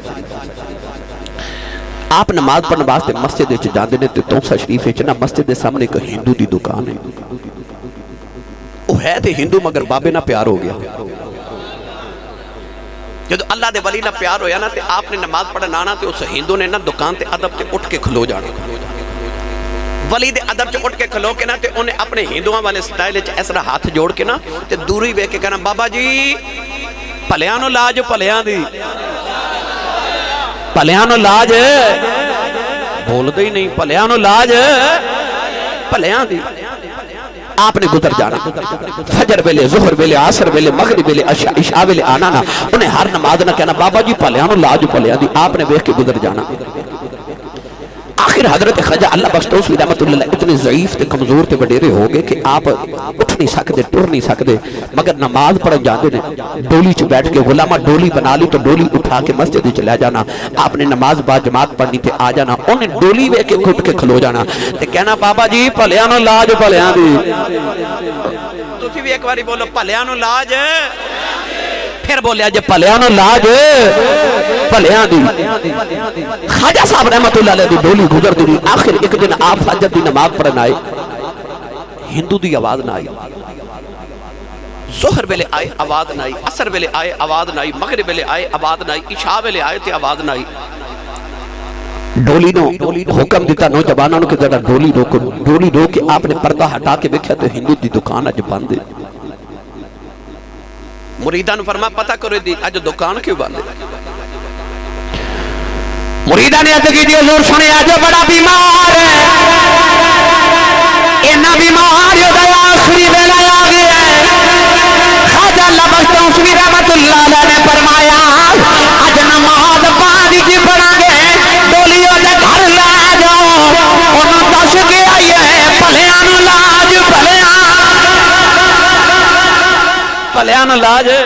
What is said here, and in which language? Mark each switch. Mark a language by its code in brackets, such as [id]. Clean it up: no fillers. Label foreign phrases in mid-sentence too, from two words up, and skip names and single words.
[pa] آپ نماز پڑھنے واسطے مسجد جاندے ہیں تو تونسہ شریف نا مسجد کے سامنے ایک ہندو کی دکان ہے او ہے تو ہندو مگر بابے نال پیار ہو گیا جب اللہ دے ولی نال پیار ہویا نا تو آپنے نماز پڑھن آنا تو اس ہندو نے نا دکان تے ادب سے اٹھ کے کھلو جانا ولی دے ادب چ اٹھ کے کھلو کے نا تے انہیں اپنے ہندوآں والے سٹائل چ ایسا ہتھ جوڑ کے نا تے دوری ویکھ کے کہنا بابا جی بھلیاں نوں لاج بھلیاں دی بھلیاں نوں لاج بولدے ہی نہیں بھلیاں نوں لاج بھلیاں دی آپنے گزر جانا فجر ویلے ظہر ویلے عصر ویلے مغرب ویلے عشاء ویلے آنا نا انہیں ہر نماز نا کہنا بابا جی بھلیاں نوں لاج بھلیاں دی آپنے ویکھ کے گزر جانا آخر حضرت خواجہ اللہ بخش تونسوی رحمۃ اللہ علیہ اتنے ضعیف تے کمزور تے وڈیرے ہو گئے کہ آپ اٹھ نہیں سکدے ٹر نہیں سکدے مگر نماز پڑھن جاندے نے ڈولی چ بیٹھ کے غلاماں ڈولی بنا لی تو ڈولی اٹھا کے مسجد چ لے جانا آپنے نماز با جماعت پڑھنی تے آ جانا انہیں ڈولی ویکھ کے اٹھ کے کھلو جانا تے کہنا بابا جی بھلیاں نوں لاج بھلیاں دی تسی وی ایک واری بولو بھلیاں نوں لاج فیر بولیا جے بھلیاں نوں لاج بھلیاں دی خواجہ صاحب رحمۃ اللہ علیہ دی ڈولی گزردی رہی آخر ایک دن آپ فجر دی نماز پڑھن آئے ہندو دی آواز نہ آئی ظہر ویلے آئے آواز نہ آئی عصر ویلے آئے آواز نہ آئی مغرب ویلے آئے آواز نہ آئی عشاء ویلے آئے تے آواز نہ آئی ڈولی نوں حکم دتا نوجواناں نے کہ ذرا ڈولی روکو ڈولی روک کے آپنے پردہ ہٹا کے دیکھا تو ہندو دی دکان اج بند ہے مریداں نے فرما پتہ کرو دی اج دکان کیوں بند ہے مریداں نے عرض کی حضور سنے اج بڑا بیمار ہے اینا بیمار ہودا آخری ویلا آ گیا ہے خواجہ اللہ بخش تونسوی رحمۃ اللہ علیہ نے فرمایا اج نماز پانی کی پڑھانگے ڈولیاں دے گھر لے جاؤ انہوں نے دس کے آئی ہے بھلیاں نوں لاج بھلیاں نوں لاج भलियां नूं लाज